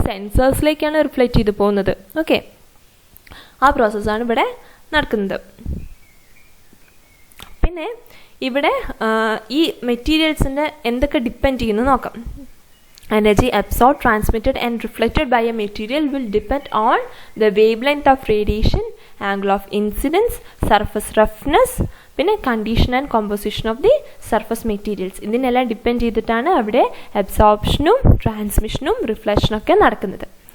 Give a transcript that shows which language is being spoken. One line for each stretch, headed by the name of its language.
Malayalam: സെൻസേഴ്സിലേക്കാണ് reflect ചെയ്ത് പോകുന്നത്. Okay, ആ പ്രോസസ്സാണ് ഇവിടെ നടക്കുന്നത്. പിന്നെ ഇവിടെ ഈ മെറ്റീരിയൽസിൻ്റെ എന്തൊക്കെ ഡിപ്പെൻഡ് ചെയ്യുന്നു നോക്കാം.
English: Energy absorbed, transmitted and reflected by a material will depend on the wavelength of radiation, angle of incidence, surface roughness, പിന്നെ condition and composition of the surface materials.
Malayalam: ഇതിനെല്ലാം ഡിപ്പെൻഡ് ചെയ്തിട്ടാണ് അവിടെ അബ്സോർപ്ഷനും ട്രാൻസ്മിഷനും റിഫ്ലക്ഷനും ഒക്കെ നടക്കുന്നത്.